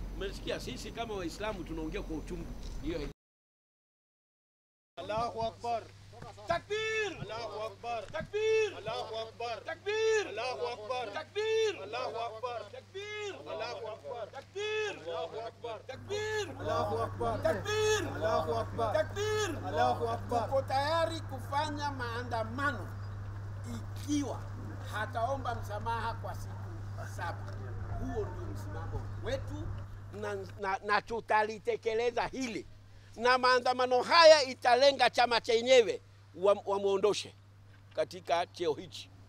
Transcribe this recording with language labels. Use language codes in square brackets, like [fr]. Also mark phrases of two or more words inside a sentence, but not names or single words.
[sw] unasikia sisi kama Waislamu tunaongea kwa uchungu. Hiyo [ar] الله أكبر. Takbir! الله أكبر. Takbir! الله أكبر. Takbir! الله أكبر. Takbir! الله أكبر. Takbir! الله أكبر. Takbir! الله أكبر. Takbir! الله أكبر. Takbir! الله أكبر. Takbir! الله أكبر. [sw] Tuko tayari kufanya maandamano ikiwa hataomba msamaha kwa siku 7. Huo ndio msimamo wetu na tutalitekeleza hili. Na maandamano haya italenga chama chenyewe wamuondoshe katika cheo hichi.